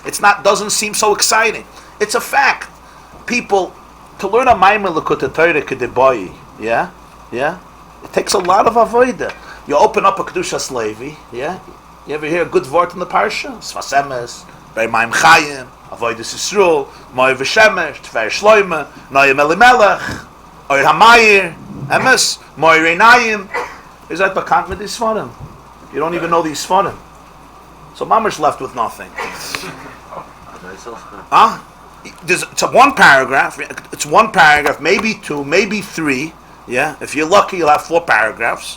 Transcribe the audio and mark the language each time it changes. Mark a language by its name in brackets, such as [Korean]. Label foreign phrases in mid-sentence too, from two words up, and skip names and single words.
[English] It's not, doesn't seem so exciting. It's a fact. People, to learn a Maimah Likkutei Torah Kedeboyi, yeah? It takes a lot of avodah. You open up a Kedushas Levi, yeah? You ever hear a good word in the parsha? Sfas emes, bei Maim Chayim, Avodas Yisrael, Moy V'Shemesh, Tver Shloime, Noyim Elimelech, Oyer Hamayir, Emes, Moy Reinayim. Is that bekannt with these Sfarim? You don't even know these Sfarim. So Mamash left with nothing. Huh? It's one paragraph. It's one paragraph, maybe two, maybe three. Yeah, if you're lucky, you'll have 4 paragraphs.